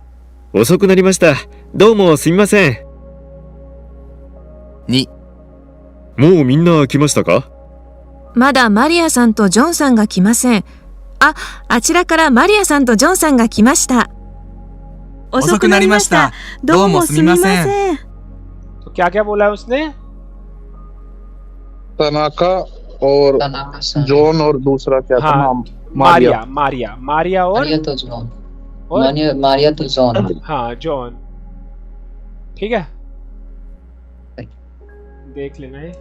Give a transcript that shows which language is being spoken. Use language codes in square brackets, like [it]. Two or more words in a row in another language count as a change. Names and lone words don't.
[ja] 遅くなりました。どうもすみません。 2、もうみんな来ましたか？まだマリアさんとジョンさんが来ません。あちらからマリアさんとジョンさんが来ました。遅くなりました。どうもすみません。 [hi] तो क्या क्या बोला है उसने? तनाका और जॉन और दूसरा क्या था नाम? मारिया, मारिया, मारिया और मारिया तो जॉन, मारिया तो जॉन, हाँ जॉन। ठीक है, देख लेना है।